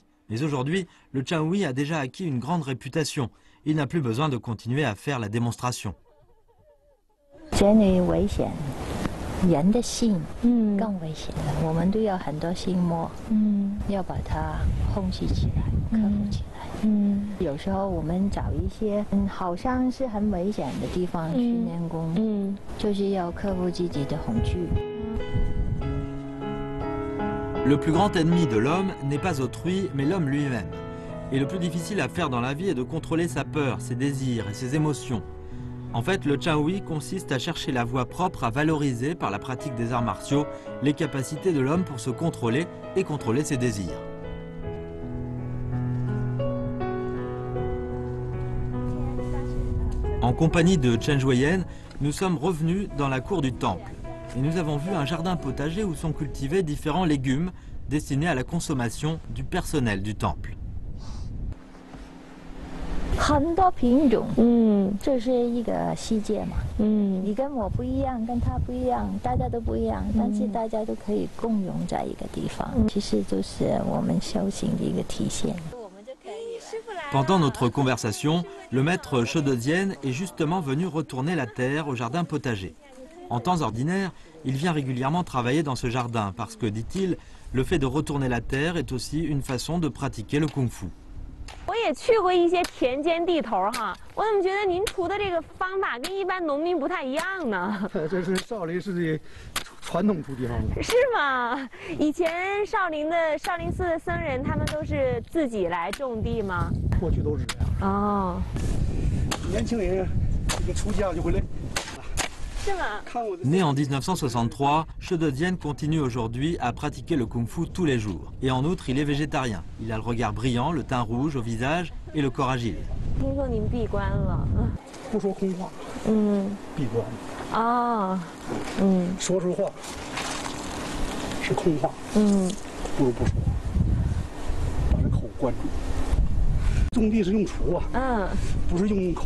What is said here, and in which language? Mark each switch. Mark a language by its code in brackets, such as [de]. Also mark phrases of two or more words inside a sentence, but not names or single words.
[fr] Mais aujourd'hui, le Chang Hui a déjà acquis une grande réputation. Il n'a plus besoin de continuer à faire la démonstration. [zh] 人类危险，人的心更危险了。我们都要很多心魔，要把它控制起来，克服起来。有时候我们找一些好像是很危险的地方去练功，就是要克服自己的恐惧。 [fr] Le plus grand ennemi de l'homme n'est pas autrui, mais l'homme lui-même. Et le plus difficile à faire dans la vie est de contrôler sa peur, ses désirs et ses émotions. En fait, le Chaui consiste à chercher la voie propre à valoriser par la pratique des arts martiaux les capacités de l'homme pour se contrôler et contrôler ses désirs. En compagnie de Chen Jueyan, nous sommes revenus dans la cour du temple et nous avons vu un jardin potager où sont cultivés différents légumes destinés à la consommation du personnel du temple. [zh] 很多品种，这是一个世界嘛，你跟我不一样，跟他不一样，大家都不一样，但是大家都可以共融在一个地方，其实就是我们修行的一个体现。 [fr] Pendant notre conversation, le maître Shedodian est justement venu retourner la terre au jardin potager. En temps ordinaire, il vient régulièrement travailler dans ce jardin parce que, dit-il, le fait de retourner la terre est aussi une façon de pratiquer le kung-fu. [zh] 我也去过一些田间地头哈，我怎么觉得您出的这个方法跟一般农民不太一样呢？这是少林寺的传统出地方法。是吗？以前少林寺的僧人他们都是自己来种地吗？过去都是这样。哦，年轻人这个出家就会累。 [fr] Né en 1963, Shedodian continue aujourd'hui à pratiquer le kung-fu tous les jours. Et en outre, il est végétarien. Il a le regard brillant, le teint rouge au visage et le corps agile. [zh] 听说您闭关了，不说空话，闭关。哦，说出话是空话，不如不说，把这口关住。种地是用锄啊，不是用口。